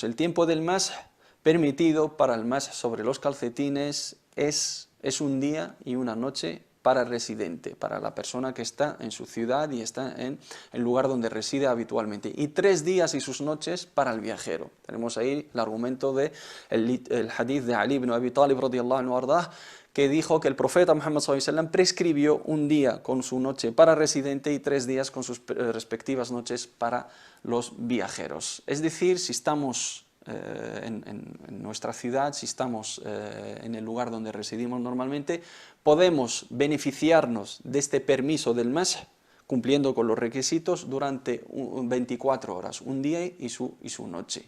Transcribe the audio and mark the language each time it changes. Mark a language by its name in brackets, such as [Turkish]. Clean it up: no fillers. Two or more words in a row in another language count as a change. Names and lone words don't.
[Spanish] El tiempo del masaj permitido para el masaj sobre los calcetines es un día y una noche para el residente, para la persona que está en su ciudad y está en el lugar donde reside habitualmente, y 3 días y sus noches para el viajero. Tenemos ahí el argumento del hadith de Ali ibn Abi Talib [Arabic] رضي الله عنه [Spanish] ardah, que dijo que el profeta Muhammad [Arabic] صلى الله عليه وسلم [Spanish] prescribió un día con su noche para residente y 3 días con sus respectivas noches para los viajeros. Es decir, si estamos en nuestra ciudad, si estamos en el lugar donde residimos normalmente, podemos beneficiarnos de este permiso del mes cumpliendo con los requisitos durante 24 horas, un día y su noche.